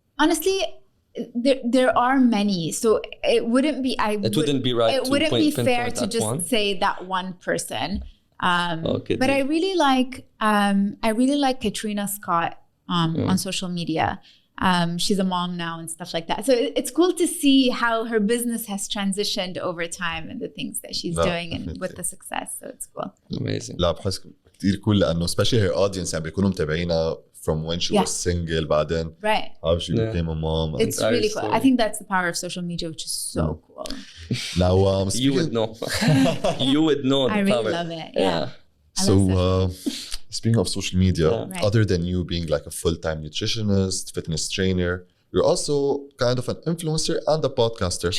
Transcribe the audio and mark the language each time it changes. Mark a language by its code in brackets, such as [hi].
[en] Honestly, there are many, so it wouldn't be. It wouldn't be right. It wouldn't be fair to just say that one person. Okay, But I really like Katrina Scott on social media. She's a mom now and stuff like that. So it's cool to see how her business has transitioned over time and the things that she's doing and with the success. So it's cool. Amazing. [ar] لا بحس كتير كول لأنه especially her audience يعني بيكونوا متابعينها from when she was single بعدين [en] right. how she became a mom. It's really cool. I think that's the power of social media, which is so cool. Now You would know. You would know. I really love it. Yeah. So speaking of social media, Right. other than you being like a full-time nutritionist, fitness trainer, you're also kind of an influencer and a podcaster.